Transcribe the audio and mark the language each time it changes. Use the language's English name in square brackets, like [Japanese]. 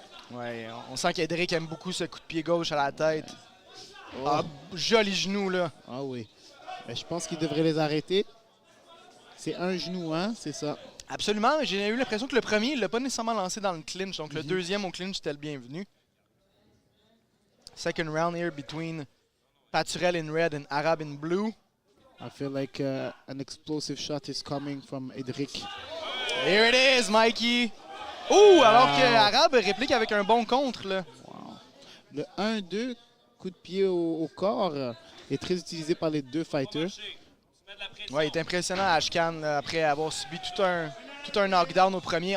[French] Ouais, on sent qu'Edric aime beaucoup ce coup de pied gauche à la tête. Ah, joli genou, là. Ah oui. Mais je pense qu'il devrait les arrêter. C'est un genou, hein? C'est ça. Absolument. J'ai eu l'impression que le premier, il ne l'a pas nécessairement lancé dans le clinch. Donc le deuxième au clinch, c'était le bienvenu. [English] Second round here between Paturel in red and Arabe in blue. I feel like an explosive shot is coming from Edric. Here it is, Mikey. [French] Ouh, alors que Arabe réplique avec un bon contre, là. Wow. Le 1-2... coup de pied au corps est très utilisé par les deux fighters. Ouais, il est impressionnant Ashkan après avoir subi tout un knockdown au premier.